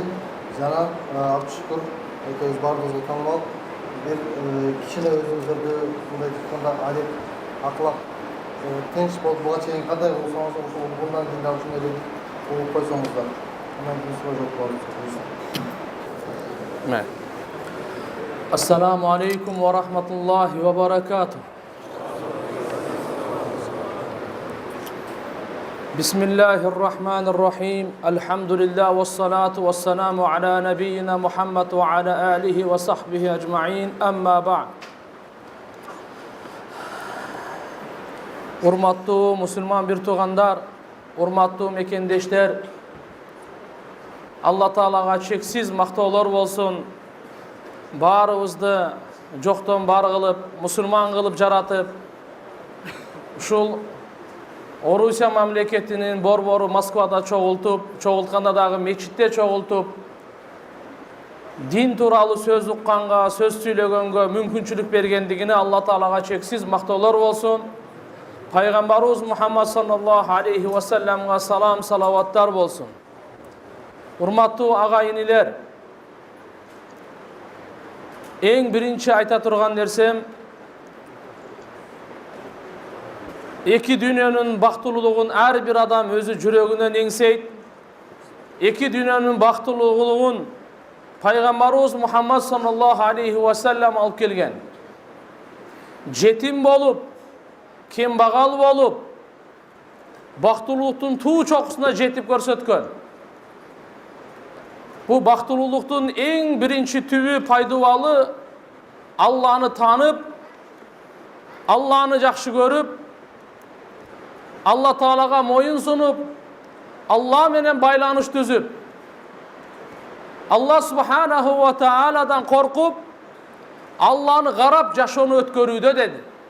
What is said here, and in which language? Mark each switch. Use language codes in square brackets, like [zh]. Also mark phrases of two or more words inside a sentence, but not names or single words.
[ky] Жана Абдышүкүр акебиз баарыбызга таанымал. Бир кичине өзүңүздөрдү мындай айтканда адеп, аклак, тынч болуп буга чейин кандай кылсаңыз ошол мындан кийин да ушундай деп угуп койсоңуздар. Андан кийин суроо жооп болобуз. [ar] السلام عليكم ورحمة الله وبركاته. بسم الله الرحمن الرحيم. الحمد لله والصلاة والسلام على نبينا محمد وعلى آله وصحبه أجمعين. أما بعد. [ky] Urmattуу musulman bir tugandar, urmattуу mekendештер, Allah Taalaga çeksiz mактоолор bolsun. Barыбызды жоктон бар кылып, мусулман кылып жаратып, ушул Орусия мамлекетинин борбору Москвада чогултканда дагы мечитте чогултуп, дин тууралуу сөз укканга, сөз сүйлөгөнгө мүмкүнчүлүк бергендигине Алла Таалага чексиз мактоолор болсун. Пайгамбарыбыз Мухаммад [ar] صلى الله عليه وسلم [ky] салам, салаваттар болсун. Урматтуу ага-инилер, эң биринчи айта турган нерсем, эки дүйнөнүн бактылуулугун ар бир адам өзү жүрөгүнөн эңсейт. Эки дүйнөнүн бактылуулугун Пайгамбарыбыз Мухаммад [ar] صلى الله عليه وسلم [ky] алып келген. Жетим болуп, кембагал болуп, бактылуулуктун туу чокусуна жетип көрсөткөн. Bu бактылуулуктун эң биринчи түбү, пайдубалы Алланы таанып, Алланы жакшы көрүп, Алла Таалага моюн сунуп, Алла менен байланыш түзүп, [ar] الله سبحانه وتعالى [ky] коркуп, Алланы карап жашоону өткөрүүдө деди.